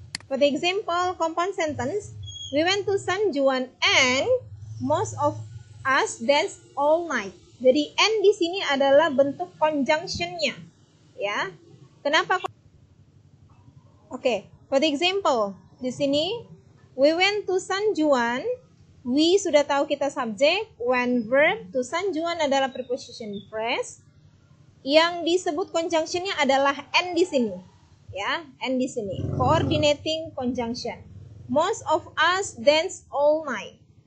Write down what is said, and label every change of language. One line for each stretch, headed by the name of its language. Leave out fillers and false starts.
English: For the example, compound sentence, we went to San Juan and most of us danced all night.
Indonesian: Jadi and di sini adalah bentuk conjunctionnya, ya. Kenapa? Oke,
English: for the example,
Indonesian: di sini
English: we went to San Juan. We
Indonesian: sudah tahu kita subjek,
English: when verb, to San Juan
Indonesian: adalah
English: preposition phrase.
Indonesian: Yang disebut conjunctionnya adalah and di sini, ya, and di sini.
English: Coordinating conjunction. Most of us dance all night.